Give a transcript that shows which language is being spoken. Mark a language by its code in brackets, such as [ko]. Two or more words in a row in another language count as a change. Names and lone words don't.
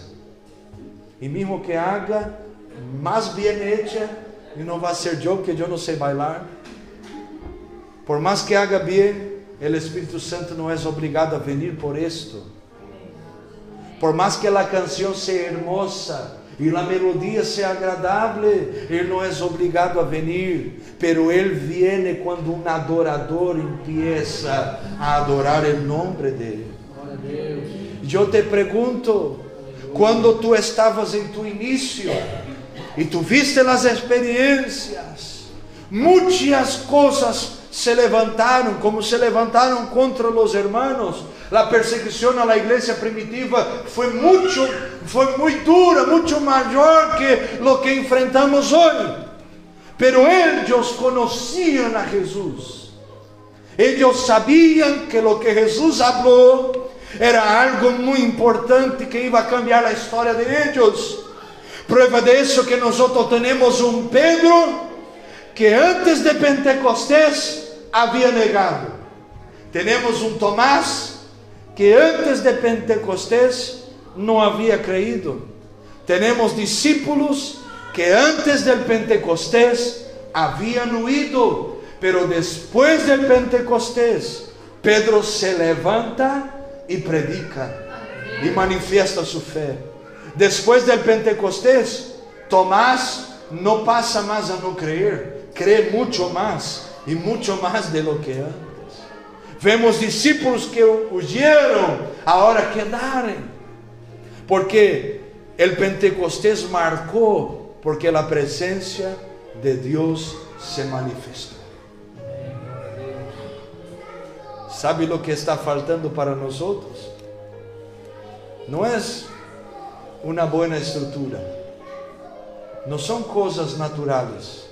[es] Y mismo que haga más bien hecha, y no va a ser yo, que yo no sé bailar. Por más que haga bien, el Espíritu Santo no es obligado a venir por esto. Por más que la canción sea hermosa [pt] e a melodia seja agradável, Ele não é obrigado a venir, pero Ele viene quando um adorador empieza a adorar o nome dEle. Eu te pergunto, quando tu estavas em tu início, e tu viste as experiências, muitas coisas se levantaram, como se levantaram contra os hermanos. A perseguição à igreja primitiva foi muito dura, muito maior que o que enfrentamos hoje. Pero eles conheciam a Jesus. Eles sabiam que o que Jesus falou era algo muito importante que [es] iba a cambiar [pt] a história de eles. Prueba de isso que nós temos um Pedro que antes de Pentecostés havia negado. Temos um Tomás que antes de Pentecostés não havia creído. Temos discípulos que [es] antes del Pentecostés haviam huido, pero después del Pentecostés Pedro se levanta e predica e manifiesta sua fé. Después del Pentecostés, [pt] Tomás não passa mais a não crer, crê muito mais e muito mais [es] de lo que antes. Vemos discípulos que huyeron, [pt] agora quedaram, porque o Pentecostés marcou, porque a presença de Deus se manifestou. ¿Sabe o que está faltando para nós? Não é uma boa estrutura, não são coisas naturais.